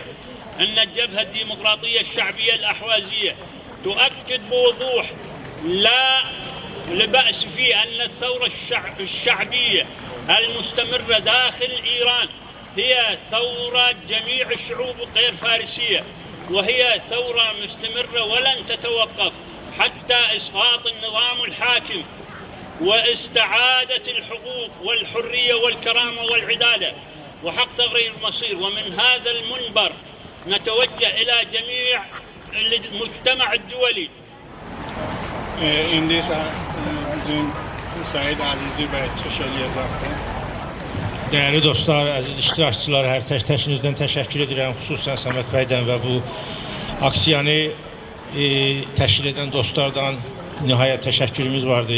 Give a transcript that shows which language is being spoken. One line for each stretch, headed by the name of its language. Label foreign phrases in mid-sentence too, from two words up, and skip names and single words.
Arabic: أن الجبهة الديمقراطية الشعبية الأحوازية تؤكد بوضوح لا لبأس فيه أن الثورة الشعبية المستمرة داخل إيران هي ثورة جميع الشعوب الغير فارسية، وهي ثورة مستمرة ولن تتوقف حتى إسقاط النظام الحاكم واستعادة الحقوق والحرية والكرامة والعدالة وحق تغيير المصير. ومن هذا المنبر نتوجه إلى جميع المجتمع الدولي.
Azerbaijani: İndi bizim Səid Əzizi bəy çıxış eləyəcəkdir. Değerli dostlar, aziz iştirakçılar, her təşkinizdən təşəkkür edirəm, xüsusən Səməd bəydən və bu aksiyanı təşkil edən dostlardan nihayət təşəkkürümüz vardı.